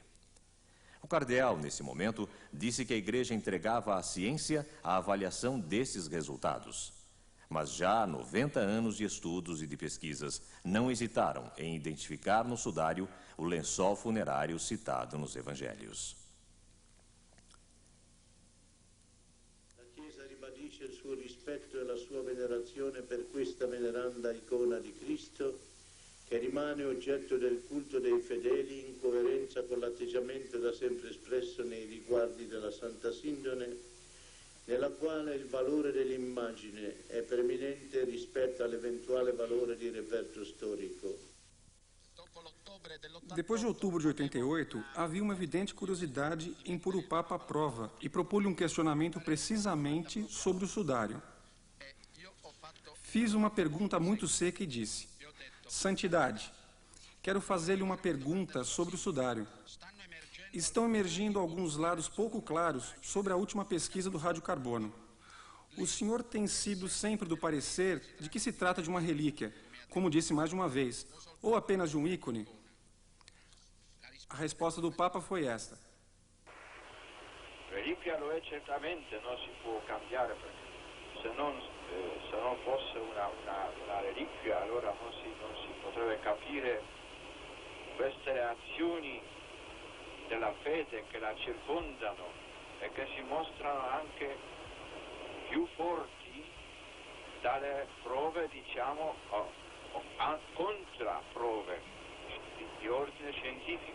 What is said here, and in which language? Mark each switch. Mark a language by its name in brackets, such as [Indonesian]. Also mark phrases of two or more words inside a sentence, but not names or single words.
[Portuguese] O cardeal, nesse momento, disse que a Igreja entregava à ciência a avaliação desses resultados. Mas já há 90 anos de estudos e de pesquisas não hesitaram em identificar no sudário o lençol funerário citado nos Evangelhos. [Italian] Il suo rispetto e la sua venerazione per questa veneranda icona di Cristo, che rimane oggetto del culto dei fedeli in coerenza con l'atteggiamento da sempre espresso nei riguardi della Santa Sindone, nella quale il valore dell'immagine è preminente rispetto all'eventuale valore di reperto storico. [Portuguese] Depois de outubro de 88, havia uma evidente curiosidade em pôr o Papa à prova e propor-lhe um questionamento precisamente sobre o sudário. Fiz uma pergunta muito seca e disse: Santidade, quero fazer-lhe uma pergunta sobre o sudário. Estão emergindo alguns lados pouco claros sobre a última pesquisa do radiocarbono. O senhor tem sido sempre do parecer de que se trata de uma relíquia, como disse mais de uma vez, ou apenas de um ícone? A resposta do Papa foi esta: [Italian] Relíquia lo è certamente, non si può cambiare, perché se non fosse una relíquia allora non si potrebbe capire queste azioni della fede che la circondano e che si mostrano anche più forti dalle prove, diciamo, contraprove di ordine scientifico.